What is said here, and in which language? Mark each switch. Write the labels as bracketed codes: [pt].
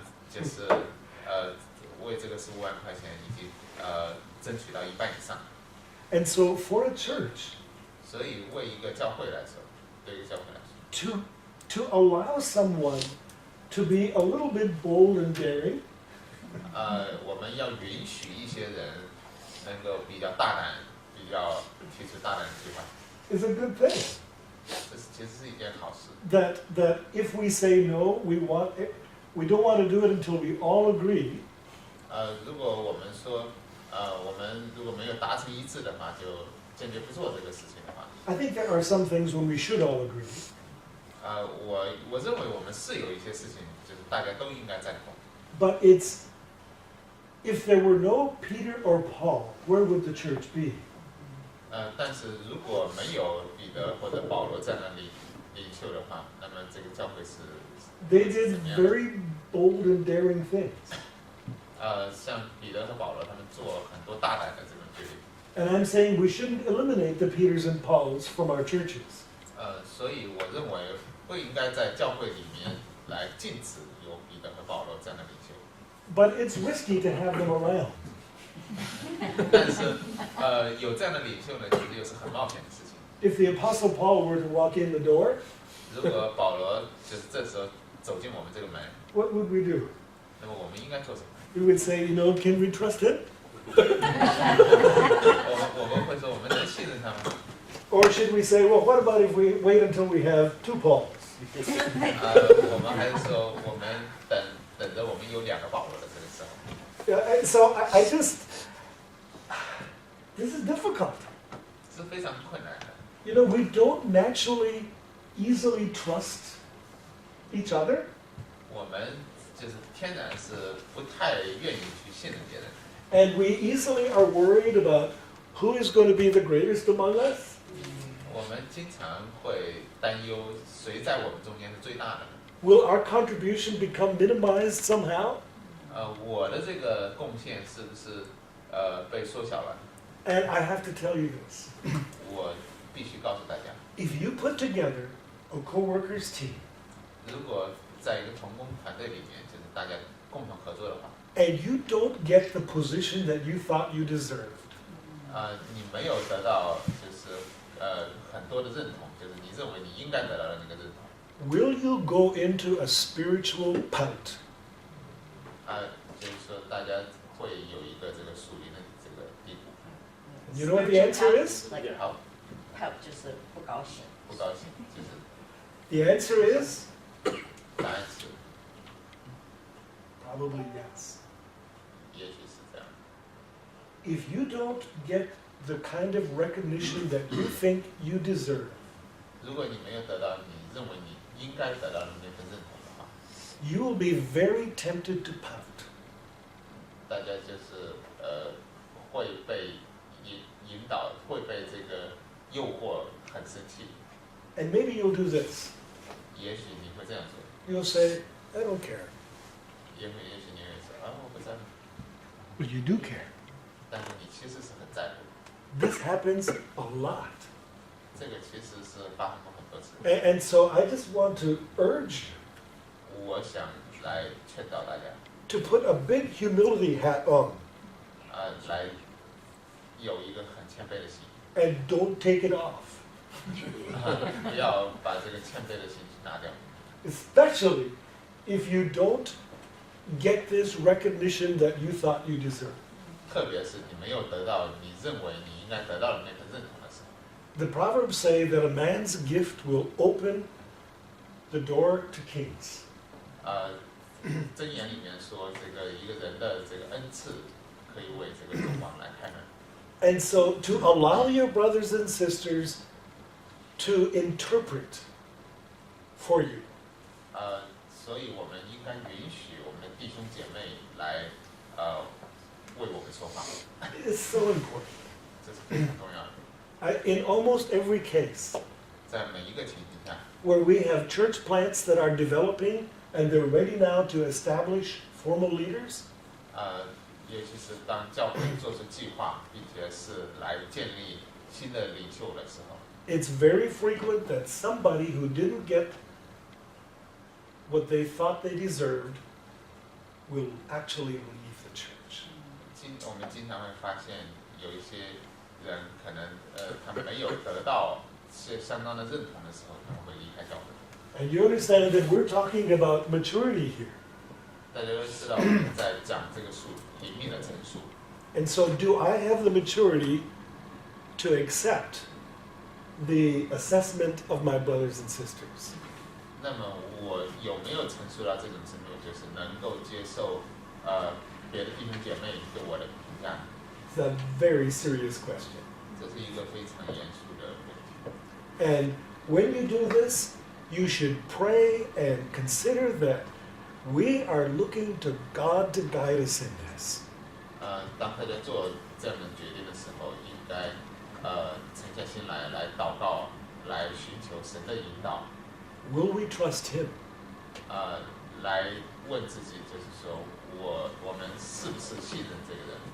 [zh] 就是为这个15万块钱已经争取到1半以上。 [en] And so for a church [zh] 所以为一个教会来说，对一个教会来说， [en] to allow someone to be a little bit bold and daring [zh] 我们要允许一些人能够比较大胆，比较提出大胆的计划， [en] is a good thing. [zh] 这其实是一件好事。 [en] That if we say no, we don't want to do it until we all agree. [zh] 如果我们说，我们如果没有达成一致的话，就坚决不做这个事情的话， [en] I think there are some things when we should all agree. [zh] 我认为我们是有一些事情，就是大家都应该赞同。 [en] But if there were no Peter or Paul, where would the church be? [zh] 但是如果没有彼得或者保罗在那里领袖的话，那么这个教会是 [en] They did very bold and daring things. [zh] 像彼得和保罗他们做很多大胆的这种决定。 [en] And I'm saying we shouldn't eliminate the Peters and Pauls from our churches. [zh] 所以我认为不应该在教会里面来禁止有彼得和保罗这样的领袖。 [en] But it's risky to have them around. [zh] 但是有这样的领袖呢，其实又是很冒险的事情。 [en] If the Apostle Paul were to walk in the door, [zh] 如果保罗就是这时候走进我们这个门， [en] what would we do? [zh] 那么我们应该做什么？ [en] We would say, can we trust him? [zh] 我们会说我们能信任他吗？ [en] Or should we say, well, what about if we wait until we have 2 Pauls? [zh] 我们还是说我们等着我们有2个保罗的这个时候。 [en] And so I just, this is difficult. [zh] 是非常困难的。 [en] We don't naturally easily trust each other. [zh] 我们就是天然是不太愿意去信任别人， [en] And we easily are worried about who is going to be the greatest among us. [zh] 我们经常会担忧谁在我们中间是最大的。 [en] Will our contribution become minimized somehow? [zh] 我的这个贡献是不是被缩小了？ [en] And I have to tell you this. [zh] 我必须告诉大家， [en] If you put together a co-workers team [zh] 如果在一个同工团队里面，就是大家共同合作的话， [en] and you don't get the position that you thought you deserved, [zh] 你没有得到就是很多的认同，就是你认为你应该得到的那个认同， [en] will you go into a spiritual pout? [zh] 就是说大家会有一个这个属灵的这个地步， [en] You know what the answer is? Like [zh] 好 help 就是不高兴。不高兴，就是 [en] The answer is [zh] 答案是 [en] probably yes. [zh] 也许是这样。 [en] If you don't get the kind of recognition that you think you deserve, [zh] 如果你没有得到你认为你应该得到的那份认同的话， [en] you will be very tempted to pout. [zh] 大家就是会被引导，会被这个诱惑很生气。 [en] And maybe you'll do this. [zh] 也许你会这样做， [en] You'll say, I don't care. [zh] 也许你会说啊我不在乎， [en] But you do care. [zh] 但是你其实是很在乎。 [en] This happens a lot. [zh] 这个其实是发生过很多次。 [en] And so I just want to urge you [zh] 我想来劝导大家， [en] to put a big humility hat on [zh] 来有一个很谦卑的心， [en] and don't take it off. [zh] 不要把这个谦卑的心拿掉。 [en] Especially if you don't get this recognition that you thought you deserved. [zh] 特别是你没有得到你认为你应该得到的那份认同的时候。 [en] The Proverbs say that a man's gift will open the door to kings. [zh] 箴言里面说，这个一个人的这个恩赐可以为这个众王来开门。 [en] And so to allow your brothers and sisters to interpret for you [zh] 所以我们应该允许我们的弟兄姐妹来为我们说话， [en] is so important. [zh] 这是非常重要的。 [en] In almost every case [zh] 在每一个情形下， [en] where we have church plants that are developing and they're ready now to establish formal leaders, [zh] 尤其是当教会做出计划，并且是来建立新的领袖的时候， [en] it's very frequent that somebody who didn't get what they thought they deserved will actually leave the church. [zh] 我们经常会发现有一些人可能他们没有得到相当的认同的时候，他们会离开教会。 [en] And you understand that we're talking about maturity here. [zh] 大家都知道我们在讲这个数灵命的成熟， [en] And so do I have the maturity to accept the assessment of my brothers and sisters? [zh] 那么我有没有成熟到这种程度，就是能够接受别的弟兄姐妹对我的评价？ [en] It's a very serious question. [zh] 这是一个非常严肃的问题。 [en] And when you do this, you should pray and consider that we are looking to God to guide us in this. [zh] 当大家做这样的决定的时候，应该沉下心来祷告，来寻求神的引导， [en] Will we trust Him? [zh] 来问自己，就是说我们是不是信任这个人？